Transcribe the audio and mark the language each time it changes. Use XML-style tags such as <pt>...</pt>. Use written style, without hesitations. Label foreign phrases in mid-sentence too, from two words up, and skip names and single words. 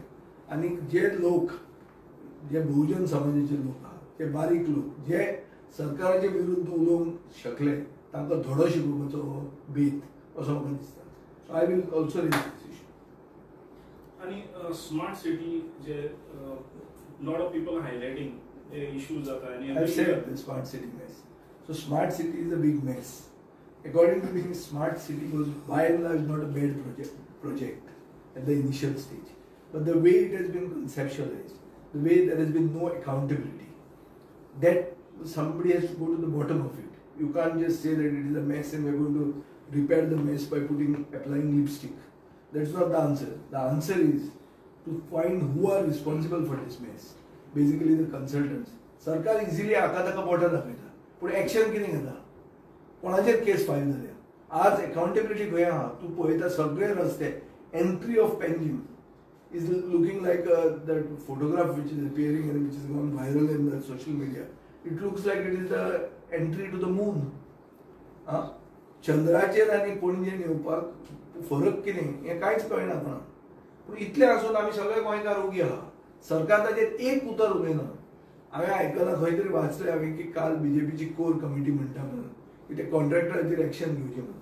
<kok>आनी जे लोक जे बहुजन समाजाचे लोक आहात, ते बारीक लोक जे सरकाराचे विरुद्ध उलोवंक शकले तांकां धडो शिकोवपाचो हो बेत असो म्हाका दिसता.</kok> <en>So I will also raise this issue. आनी smart city जे lot of people highlighting हे इश्यूज जाता. आनी I've said the smart city mess. So smart city is a big mess. According to me, smart city was by and large not a bad project at the initial stage. But the way it has been conceptualized, the way there has been no accountability, that somebody has to go to the bottom of it. You can't just say that it is a mess and we're going to repair the mess by applying lipstick. That's not the answer. The answer is to find who are responsible for this mess. Basically the consultants.</en> <kok>सरकार इझिली हाका ताका बोटां दाखयता, पूण एक्शन कितें घेता? कोणाचेर केस फायल जाल्या? आज अकाउंटेबिलिटी खंय आहा? तूं पळयता सगळे रस्ते</kok> <en>entry of Panjim is looking like that photograph which is appearing and which has gone viral in the social media. It looks like it is the entry to the moon.</en> <kok>चंद्राचेर आनी पणजेन येवपाक फरक कितें हें कांयच कळना कोणाक. पूण इतलें आसून आमी सगळे गोंयकार ओगी आहा. सरकार ताचेर एक उतर उलयना. हांवें आयकलां खंय तरी वाचलें हांवें की काल बीजेपीची</kok> <en>core committee</en> <kok>म्हणटा म्हणून की ते कॉन्ट्रॅक्टराचेर एक्शन घेवचें म्हणून.</kok>